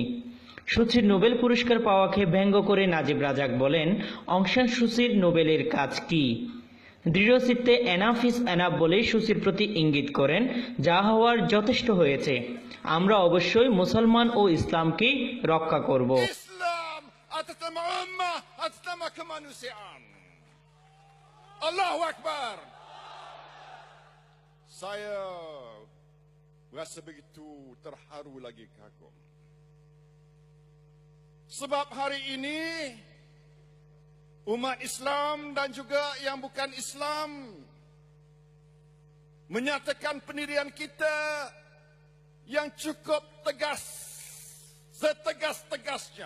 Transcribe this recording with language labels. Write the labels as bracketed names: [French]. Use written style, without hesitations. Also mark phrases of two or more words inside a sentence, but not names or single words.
[Bangla] সুচির নোবেল পুরস্কার পাওয়াকে ব্যঙ্গ করে নাজিব রাজাক বলেন, অং সান সুচির নোবেলের কাজ কি? দৃঢ়চিত্তে [English] enough is enough [Bangla] বলে সুচির প্রতি ইঙ্গিত করেন, যা হওয়ার যথেষ্ট হয়েছে। আমরা অবশ্যই মুসলমান ও ইসলামকে রক্ষা করব। [Malay] Islam atas nama ummah, atas nama kemanusiaan. [Arabic] الله أكبر. [Malay] Saya rasa begitu terharu lagi kagum. Sebab hari ini umat Islam dan juga yang bukan Islam menyatakan pendirian kita yang cukup tegas, setegas-tegasnya.